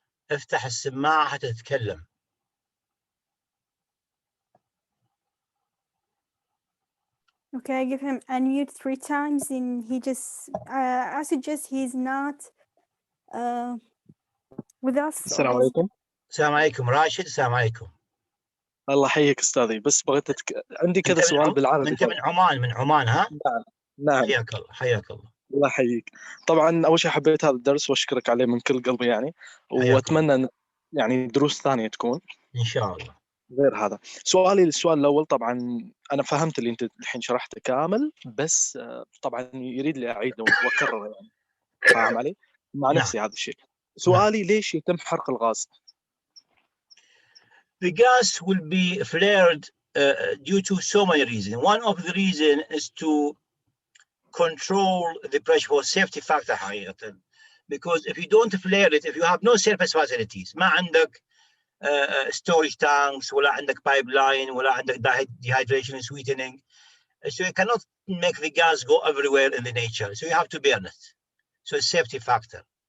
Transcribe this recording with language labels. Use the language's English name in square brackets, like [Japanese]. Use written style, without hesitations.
[Arabic] افتح السماعة حتى تتكلم. [English] Okay, I give him unmute 3 times and he just, I suggest he's not with us. [Arabic] السلام عليكم. السلام عليكم راشد. السلام عليكم. الله يحييك استاذي، بس بغيت عندي كذا سؤال بالعربي. انت من عمان؟ من عمان ها؟ نعم. حياك الله حياك الله. الله يحييك. طبعا اول شيء حبيت هذا الدرس واشكرك عليه من كل قلبي يعني، واتمنى ان يعني دروس ثانيه تكون ان شاء الله. غير هذا السؤال الاول، طبعا انا فهمت اللي انت الحين شرحته كامل، بس طبعا يريد لي اعيده واكرره يعني، فاهم علي؟ مع نفسي هذا الشيء. سؤالي ليش يتم حرق الغاز؟ [English] The gas will be flared due to so many reasons. One of the reasons is to control the pressure for safety factor حقيقة. Because if you don't flare it, if you have no surface facilities, ما عندك storage tanks ولا عندك pipeline ولا عندك dehydration and sweetening, so you cannot make the gas go everywhere in the nature. So you have to burn it. So it's safety factor.